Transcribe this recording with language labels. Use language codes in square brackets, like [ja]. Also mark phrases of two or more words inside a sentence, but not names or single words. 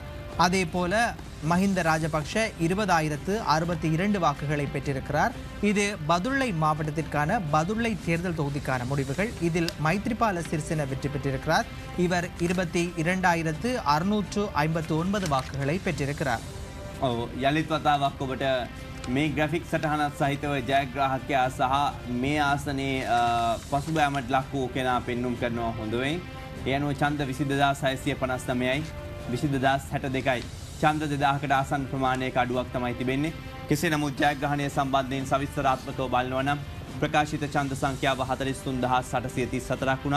[ta] அதேபோல மஹிந்த ராஜபக்ஷ 20,062 வாக்குகளை பெற்றிருக்கிறார். இது பதுளை மாவட்டத்திற்கான பதுளை தேர்தல் தொகுதிக்கான முடிவுகள். இதில் மைத்ரிபால சிறிசேன வெற்றி பெற்றிருக்கிறார். இவர் 22,659 வாக்குகளை பெற்றிருக்கிறார். [si] යළිත් වතාවක් ඔබට මේ ග්‍රැෆික් සටහනත් සහිතව ජයග්‍රාහකයා සහ මේ ආසනයේ පසුබෑමට ලක් වූ කෙනා පෙන්නුම් කරනවා හොඳවෙයි. ඒ අනුව ඡන්ද 22,659යි 22,062යි. ඡන්ද 2000කට ආසන්න ප්‍රමාණයක අඩුවක් තමයි තිබෙන්නේ. කෙසේ නමුත් ජයග්‍රහණය සම්බන්ධයෙන් සවිස්තරාත්මකව බලනවා නම් ප්‍රකාශිත ඡන්ද සංඛ්‍යාව 43,834ක් වුණා.